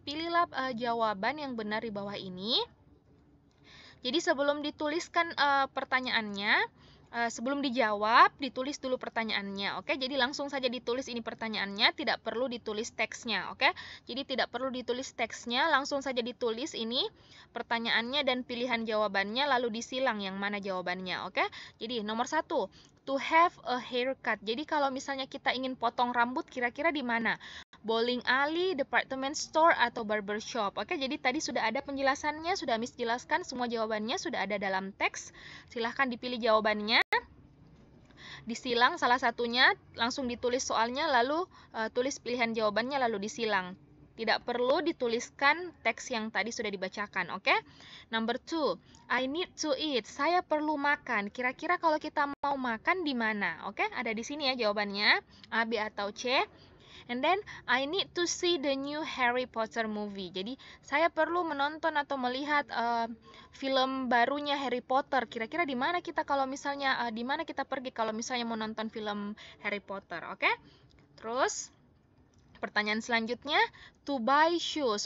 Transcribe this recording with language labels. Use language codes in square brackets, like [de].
[id] Pilihlah jawaban yang benar di bawah ini. Jadi sebelum dituliskan pertanyaannya, sebelum dijawab, ditulis dulu pertanyaannya. Oke, jadi langsung saja ditulis ini pertanyaannya, tidak perlu ditulis teksnya. Oke, jadi tidak perlu ditulis teksnya, langsung saja ditulis ini pertanyaannya dan pilihan jawabannya, lalu disilang yang mana jawabannya. Oke, jadi nomor 1, [en] to have a haircut. [id] Jadi kalau misalnya kita ingin potong rambut, kira-kira di mana? Bowling alley, department store, atau barber shop. Oke, jadi tadi sudah ada penjelasannya, sudah Miss jelaskan semua jawabannya, sudah ada dalam teks. Silahkan dipilih jawabannya. disilang salah satunya, langsung ditulis soalnya, lalu tulis pilihan jawabannya, lalu disilang. Tidak perlu dituliskan teks yang tadi sudah dibacakan, oke? [en] Number 2, I need to eat. [id] Saya perlu makan. Kira-kira kalau kita mau makan di mana? Oke, ada di sini ya jawabannya, A, B, atau C. [en] And then, I need to see the new Harry Potter movie. [id] Jadi, saya perlu menonton atau melihat film barunya Harry Potter. Kira-kira di mana kita kalau misalnya, di mana kita pergi kalau misalnya mau nonton film Harry Potter, oke? Terus, pertanyaan selanjutnya, [en] to buy shoes.